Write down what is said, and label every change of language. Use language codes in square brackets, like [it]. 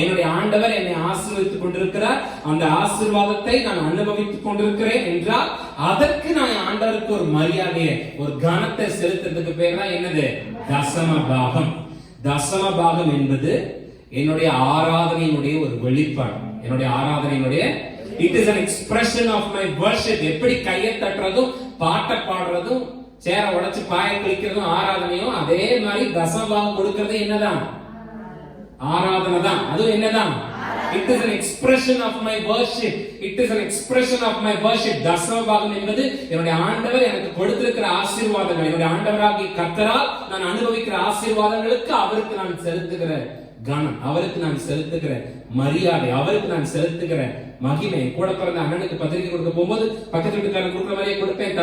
[ta] என்னுடைய ஆண்டவர் என்னை ஆசீர்வதித்துக் கொண்டிருக்கிறார், அந்த ஆசீர்வாதத்தை நான் அனுபவித்துக் கொண்டிருக்கிறேன் என்றால் அதற்கு நான் ஆண்டவருக்கு ஒரு மரியாதையை, ஒரு கனத்தை செலுத்துறதுக்கு பேர் தான் என்னது? தசமபாகம். தசமபாகம் என்பது என்னுடைய ஆராதனையினுடைய ஒரு வெளிப்பாடு. என்னுடைய ஆராதனையினுடைய [en] it is an expression of my worship. [ta] எப்படி கையை தட்டுறதும் பாட்டை பாடுறதும் சேர உடைச்சு பாய கிழிக்கிறதும் ஆராதனையும், அதே மாதிரி தசமபாகம் கொடுக்கிறது என்னதான்? ஆராதனை தான். அதுவும் என்னதான்? [en] it is an expression of my worship. it is an expression of my worship. [ta] தசமபாகம் என்பது என்னுடைய ஆண்டவர் எனக்கு கொடுத்திருக்கிற ஆசீர்வாதங்கள், என்னுடைய ஆண்டவராகிய கர்த்தரால் நான் அனுபவிக்கிற ஆசீர்வாதங்களுக்கு அவருக்கு நான் செலுத்துகிற கனம், அவருக்கு நான் செலுத்துகிற மரியாதை, அவருக்கு நான் செலுத்துகிற மகிமை. கூட பிறந்த அண்ணனுக்கு பத்திரிகை கொடுக்க போகும்போது பக்கத்து வீட்டுக்காரன் கொடுக்குற மாதிரியே கொடுப்பேன்.